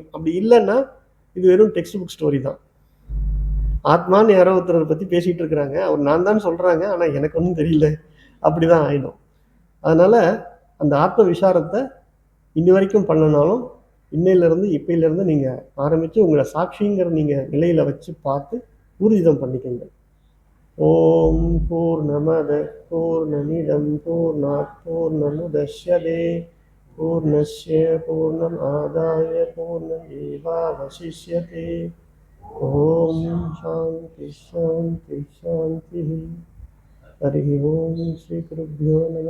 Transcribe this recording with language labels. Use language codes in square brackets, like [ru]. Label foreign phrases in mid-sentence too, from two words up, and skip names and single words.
[ta] அப்படி இல்லைன்னா இது வெறும் [en] text book story [ta] தான். ஆத்மான்னு யாரோ ஒருத்தரை பற்றி பேசிகிட்டு இருக்கிறாங்க, அவர் நான் தான் சொல்கிறாங்க, ஆனால் எனக்கு ஒன்றும் தெரியல, அப்படி தான் ஆகிடும். அதனால் அந்த ஆத்ம விசாரத்தை இன்னி வரைக்கும் பண்ணனாலும் இன்னையிலேருந்து இப்பையிலேருந்து நீங்கள் ஆரம்பித்து உங்களை சாட்சிங்கிற நீங்கள் நிலையில் வச்சு பார்த்து ஊர்ஜிதம் பண்ணிக்கோங்க. [sa] ओम् पूर्णमदः पूर्णमिदं पूर्णात् पूर्णमुदच्यते पूर्णस्य पूर्णमादाय पूर्णमेवावशिष्यते। ओम शांति शांति शांति। हरि ओम श्री गुरुभ्यो नमः।